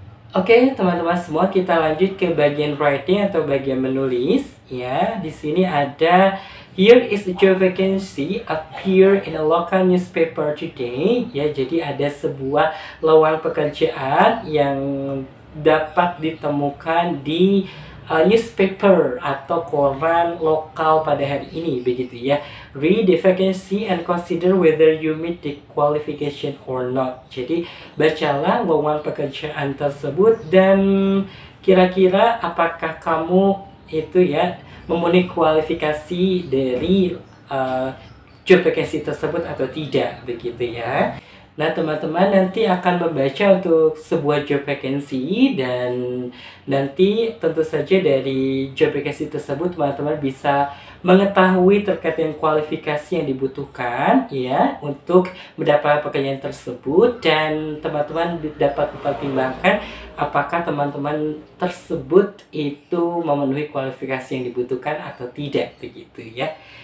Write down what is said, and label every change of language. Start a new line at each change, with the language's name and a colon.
Indonesian: Oke, teman-teman semua, kita lanjut ke bagian writing atau bagian menulis ya. Di sini ada
English: here is a job vacancy appear in a local newspaper today ya.
Indonesian: Jadi ada sebuah lowongan pekerjaan yang dapat ditemukan di newspaper atau koran lokal pada hari ini, begitu ya.
English: Read the vacancy and consider whether you meet the qualification or not.
Indonesian: Jadi bacalah lowongan pekerjaan tersebut dan kira-kira apakah kamu itu ya memenuhi kualifikasi dari job vacancy tersebut atau tidak, begitu ya. Nah, teman-teman nanti akan membaca untuk sebuah job vacancy dan nanti tentu saja dari job vacancy tersebut teman-teman bisa mengetahui terkait dengan kualifikasi yang dibutuhkan ya untuk mendapat pekerjaan tersebut, dan teman-teman dapat mempertimbangkan apakah teman-teman tersebut itu memenuhi kualifikasi yang dibutuhkan atau tidak, begitu ya.